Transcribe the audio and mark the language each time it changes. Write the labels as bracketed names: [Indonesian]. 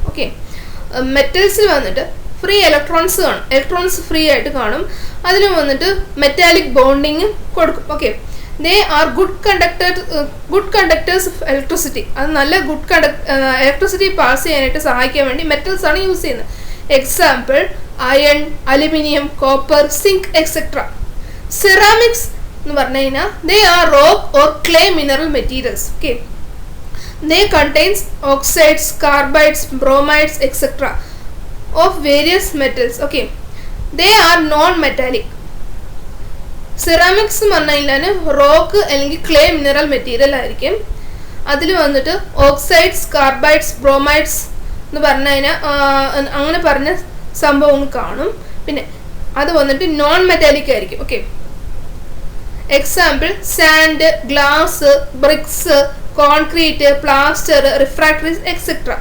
[Malayalam] Okay, മെറ്റൽസിൽ വന്നിട്ട് free electrons കാണും, electrons free ആയിട്ട് കാണും. അതിന് വന്നിട്ട് മെറ്റാലിക് ബോണ്ടിങ് കൊടുക്കും. [English] Okay, they are good conductors of electricity. [Malayalam] അത് നല്ല ഇലക്ട്രിസിറ്റി പാസ് ചെയ്യാനായിട്ട് സഹായിക്കാൻ വേണ്ടി മെറ്റൽസ് ആണ് യൂസ് ചെയ്യുന്നത്. Example iron, aluminium, copper, zinc etcetera. Ceramics എന്ന് പറഞ്ഞു കഴിഞ്ഞാൽ [English] they are rock or clay mineral materials. Okay, they contains oxides, carbides, bromides etc. of various metals. Okay, they are non-metallic. [Malayalam] Ceramics എന്ന് പറഞ്ഞു കഴിഞ്ഞാൽ rock അല്ലെങ്കിൽ clay mineral material ആയിരിക്കും. അതിൽ വന്നിട്ട് ഓക്സൈഡ്സ്, കാർബൈഡ്സ്, ബ്രോമൈഡ്സ് എന്ന് പറഞ്ഞു കഴിഞ്ഞാൽ അങ്ങനെ പറഞ്ഞ സംഭവം കാണും. പിന്നെ അത് വന്നിട്ട് നോൺ മെറ്റാലിക് ആയിരിക്കും. Okay, example sand, glass, BRICS, concrete, plaster, റിഫ്രാക്ടറീസ് etcetera.